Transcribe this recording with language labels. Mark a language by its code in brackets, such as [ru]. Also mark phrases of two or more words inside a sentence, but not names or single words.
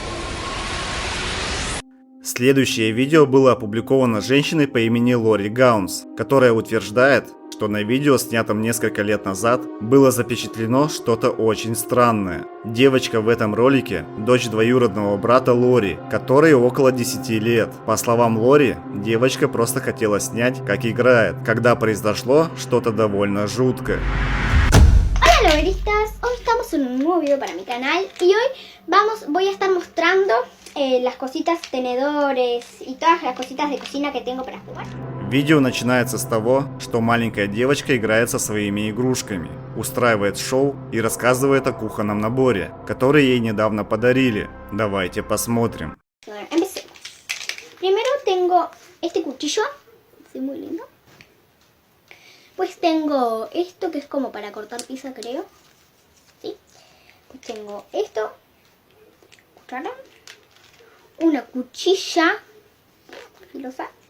[ru] Следующее видео было опубликовано женщиной по имени Лори Гаунс, которая утверждает, что на видео, снятом несколько лет назад, было запечатлено что-то очень странное. Девочка в этом ролике – дочь двоюродного брата Лори, которой около 10 лет. По словам Лори, девочка просто хотела снять, как играет, когда произошло что-то довольно жуткое. [es] Hola Loristas, hoy estamos en un nuevo video para mi canal y hoy voy a estar mostrando las cositas, tenedores y todas las cositas de cocina que tengo para jugar. [ru] Видео начинается с того, что маленькая девочка играет со своими игрушками, устраивает шоу и рассказывает о кухонном наборе, который ей недавно подарили. Давайте посмотрим. [es] Bueno, empecemos. Primero tengo este cuchillo, sí, muy lindo. Pues tengo esto que es como para cortar pizza, creo. ¿Sí? Pues tengo esto, cuchara, una cuchilla filosa.